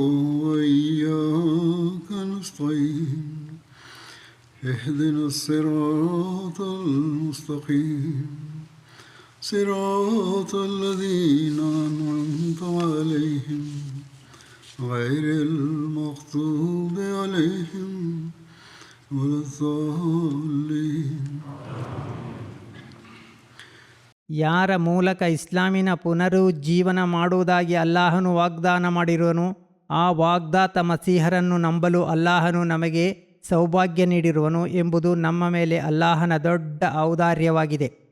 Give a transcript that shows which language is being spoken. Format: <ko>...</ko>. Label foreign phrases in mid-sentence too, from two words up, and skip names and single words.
<ar>وإياك نستعين اهدنا الصراط المستقيم صراط الذين أنعمت عليهم غير المغضوب عليهم ولا الضالين.</ar> <kn>ಯಾರ ಮೂಲಕ ಇಸ್ಲಾಮಿನ ಪುನರುಜ್ಜೀವನ ಮಾಡುವುದಾಗಿ ಅಲ್ಲಾಹನು ವಾಗ್ದಾನ ಮಾಡಿರುವನು, ಆ ವಾಗ್ದಾತ ಮಸೀಹರನ್ನು ನಂಬಲು ಅಲ್ಲಾಹನು ನಮಗೆ ಸೌಭಾಗ್ಯ ನೀಡಿರುವನು ಎಂಬುದು ನಮ್ಮ ಮೇಲೆ ಅಲ್ಲಾಹನ ದೊಡ್ಡ ಔದಾರ್ಯವಾಗಿದೆ.</kn>